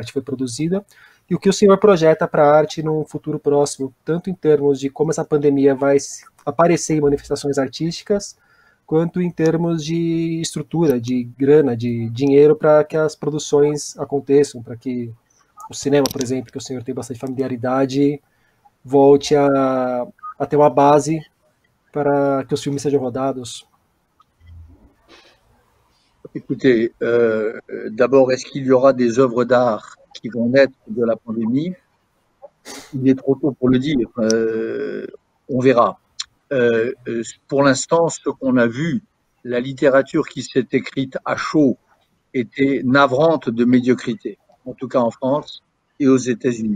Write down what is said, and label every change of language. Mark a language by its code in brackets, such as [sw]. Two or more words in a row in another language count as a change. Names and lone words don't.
[pt] arte foi produzida, e o que o senhor projeta para a arte num futuro próximo, tanto em termos de como essa pandemia vai aparecer em manifestações artísticas, quanto em termos de estrutura, de grana, de dinheiro para que as produções aconteçam, para que o cinema, por exemplo, que o senhor tem bastante familiaridade, volte a ter uma base para que os filmes sejam rodados? [fr] Écoutez, d'abord, est-ce qu'il y aura des œuvres d'art qui vont naître de la pandémie? Il est trop tôt pour le dire. On verra. Pour l'instant, ce qu'on a vu, la littérature qui s'est écrite à chaud était navrante de médiocrité, en tout cas en France et aux États-Unis.